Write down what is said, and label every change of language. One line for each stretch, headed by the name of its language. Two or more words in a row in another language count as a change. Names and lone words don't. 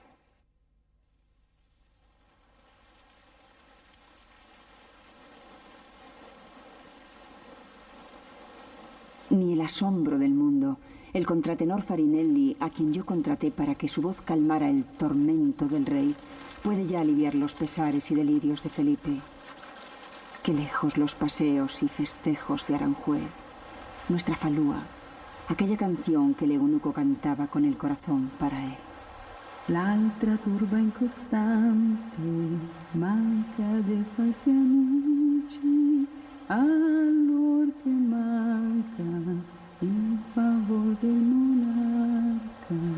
Spanish: Ni el asombro del mundo, el contratenor Farinelli, a quien yo contraté para que su voz calmara el tormento del rey, puede ya aliviar los pesares y delirios de Felipe. Qué lejos los paseos y festejos de Aranjuez, nuestra falúa, aquella canción que el eunuco cantaba con el corazón para él.
Italian: L'altra turba incostante, manca
Spanish: de paz y
Italian: amici, allor que manca il favor del monarca.